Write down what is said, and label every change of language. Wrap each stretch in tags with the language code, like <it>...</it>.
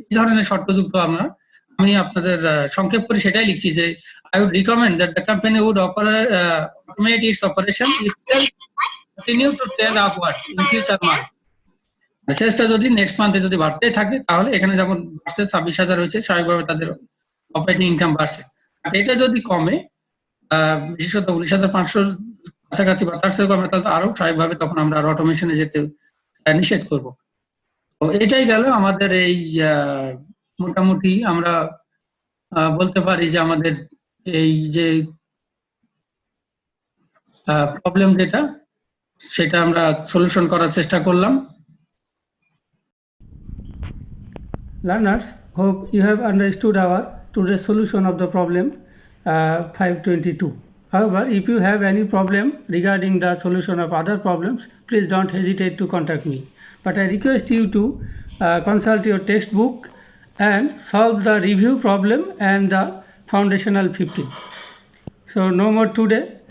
<bn>এই ধরনের শর্তযুক্ত আমি আপনাদের সংক্ষেপ করে সেটাই লিখছি যে</bn> <en>I would recommend that the company would automate its operation if sales continue to trend upward in future month.</en> <bn>সেলসটা যদি নেক্সট মান্থে যদি বাড়তে থাকে তাহলে এখানে যেমন বাড়ছে 26,000 হয়েছে, স্বাভাবিকভাবে তাদের অপারেটিং ইনকাম বাড়ছে। আর এটা যদি কমে বিশেষত 19,500 কাছাকাছি বা তার চেয়ে কমে, তাহলে আরো স্বাভাবিকভাবে তখন আমরা আর অটোমেশনে যেতে নিষেধ করব। তো এটাই গেল আমাদের এই মোটামুটি আমরা বলতে পারি যে আমাদের এই যে প্রবলেম যেটা, সেটা আমরা সলিউশন করার চেষ্টা করলাম।</bn> <en>Learners, hope you have understood our today's solution of the problem 522. However, if you have any problem regarding the solution of other problems, please don't hesitate to contact me. But I request you to consult your textbook and solve the review problem and the foundational 15. So no more today.</en>